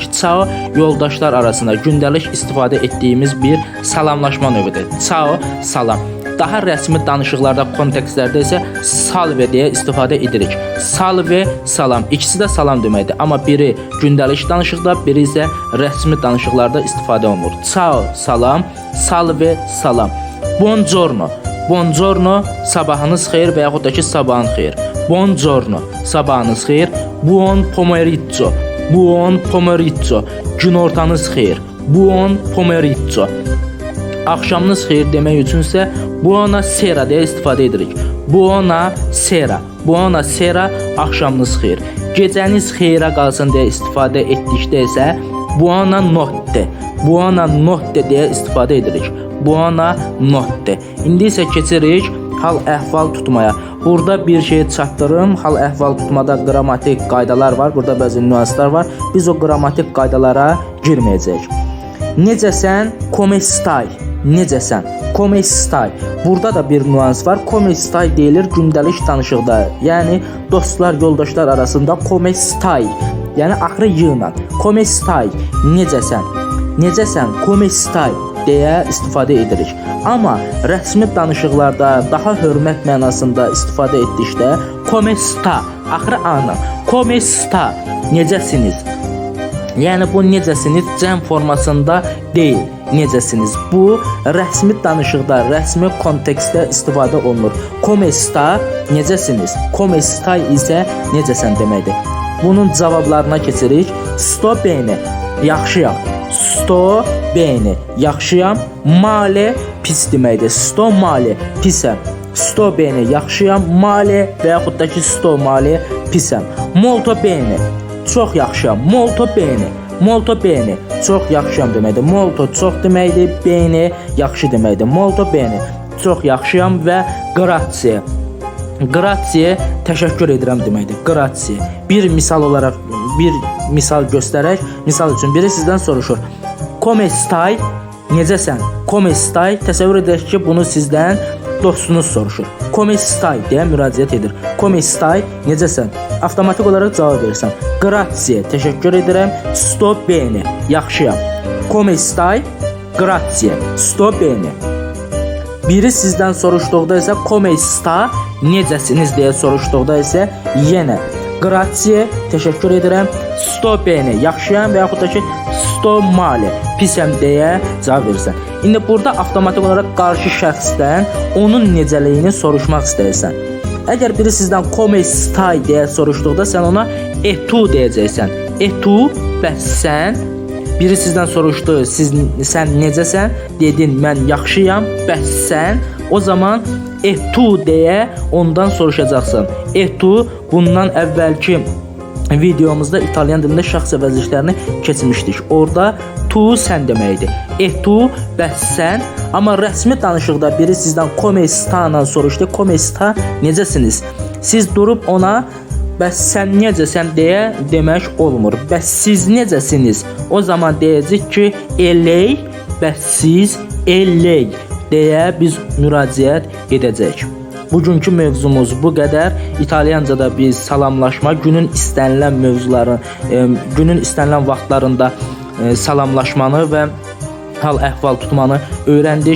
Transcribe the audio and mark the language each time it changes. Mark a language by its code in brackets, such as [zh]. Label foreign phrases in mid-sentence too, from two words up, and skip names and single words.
[az] Ciao yoldaşlar arasında gündəlik istifadə etdiyimiz bir salamlaşma növüdür. Ciao, salam. Daha rəsmi danışıqlarda, kontekstlərdə isə salve deyə istifadə edirik. Salve, salam. İkisi də salam deməkdir. Amma biri gündəlik danışıqda, biri isə rəsmi danışıqlarda istifadə olunur. Ciao, salam. Salve, salam. Buongiorno. [it] Buongiorno, [az] sabahınız xeyir və yaxud da ki, sabahın xeyir. Buongiorno, sabahınız xeyir. [it] Buon pomeriggio. Buon pomeriggio. [az] Günortanız xeyir. [it] Buon pomeriggio. [az] Axşamınız xeyir demək üçün isə [it] buona sera [az] deyə istifadə edirik. [it] Buona sera. Buona sera, [az] axşamınız xeyir. Gecəniz xeyrə qalsın deyə istifadə etdikdə isə [it] buona notte. Buona notte [az] deyə istifadə edirik. [it] Buona notte. [az] İndi isə keçirik hal-əhval tutmaya. Burada bir şey çatdırım. Hal-əhval tutmada qrammatik qaydalar var. Burada bəzi nüanslar var. Biz o qrammatik qaydalara girməyəcəyik. Necəsən? [it] Come stai? Necəsən? Come stai? [az] Burada da bir nüans var. [it] Come stai [az] deyilir gündəlik danışıqda. Yəni dostlar, yoldaşlar arasında [it] come stai. [az] Yəni axırı yığla. [it] Come stai? [az] Necəsən? Necəsən? [it] Come stai [az] deyə istifadə edirik. Amma rəsmi danışıqlarda daha hörmət mənasında istifadə etdikdə [it] come sta, [az] axırı ana. [it] Come sta, [az] necəsiniz? Yəni bu necəsiniz cəm formasında deyil. Necəsiniz? Bu rəsmi danışıqda, rəsmi kontekstdə istifadə olunur. [it] Come sta, [az] necəsiniz? [it] Come sta [az] isə necəsən deməkdir. Bunun cavablarına keçirik. [it] Sto bene, yaxşıyam. Sto bene, yaxşıyam. [az] Male, pis deməkdir. [it] Sto male, pisəm. Sto bene, [az] yaxşıyam. Male və yaxud da ki, [it] sto male, pisəm. Molto bene, [az] çox yaxşıyam. [it] Molto bene, molto bene, [az] çox yaxşıyam deməkdir. Molto çox deməkdir. Bene, yaxşı deməkdir. [it] Molto bene, [az] çox yaxşıyam və grazie. Grazie, təşəkkür edirəm deməkdir. Grazie. Bir misal olaraq, bir misal göstərək. Misal üçün biri sizdən soruşur. [it] Come stai? Necəsən? Come stai? [az] Təsəvvür edək ki, bunu sizdən dostunuz soruşur. [it] Come stai [az] deyə müraciət edir. [it] Come stai? [az] Necəsən? Avtomatik olaraq cavab verirsən. Grazie, təşəkkür edirəm. [it] Sto bene, yaxşıyam. Come stai? Grazie, sto bene. [az] Biri sizdən soruşduqda isə [it] come sta, [az] necəsiniz deyə soruşduqda isə yenə grazie, təşəkkür edirəm. [it] Sto bene, [az] yaxşıyam və yaxud da ki, [it] sto male, [az] pisəm deyə cavab verirsən. İndi burada avtomatik olaraq qarşı şəxsdən onun necəliyini soruşmaq istəyirsən. Əgər biri sizdən [it] come stai [az] deyə soruşduqda sən ona [it] e tu [az] deyəcəksən. [it] E tu, [az] bəs sən? Biri sizdən soruşdu, sən necəsən? Dedin, mən yaxşıyam, bəs sən? O zaman [it] e tu [az] deyə ondan soruşacaqsan. [it] E tu, [az] bundan əvvəlki videomuzda İtalyan dilində şəxs əvəzliklərini keçmişdik. Orada tu sən deməkdir. [it] E tu, [az] bəs sən? Amma rəsmi danışıqda biri sizdən [it] come sta [az] ilə soruşdu. [it] Come sta, [az] necəsiniz? Siz durub ona bəs sən necəsən deyə demək olmur. Bəs siz necəsiniz? O zaman deyəcək ki, eley, bəs siz eley deyə biz müraciət edəcəyik. Bugünkü mövzumuz bu qədər. İtalyancada biz salamlaşma, günün istənilən mövzuların, günün istənilən vaxtlarında salamlaşmanı və hal-əhval tutmanı öyrəndik.